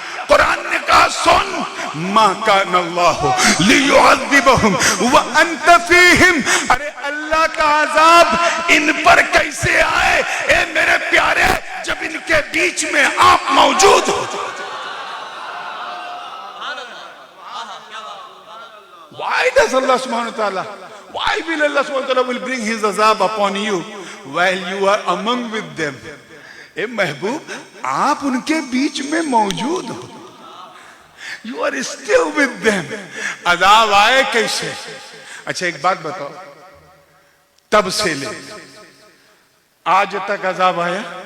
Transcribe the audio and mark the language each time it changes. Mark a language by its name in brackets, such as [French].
[Hindi] कुरान ने कहा, सुन, [Arabic] मा कान अल्लाहु लियुअज़्ज़िबहुम व अंत फीहिम। [Hindi] अरे अल्लाह का अजाब इन पर कैसे आए ए मेरे प्यारे, जब इनके बीच में आप मौजूद हो। [English] Why does Allah subhanahu wa ta'ala, why will Allah subhanahu wa ta'ala will bring his azab upon you while you are among with them? [Hindi] ए महबूब, आप उनके बीच में मौजूद हो, [English] you are still with them. [Hindi] अजाब आए कैसे? अच्छा एक बात बताओ, तब से ले आज तक अजाब आया?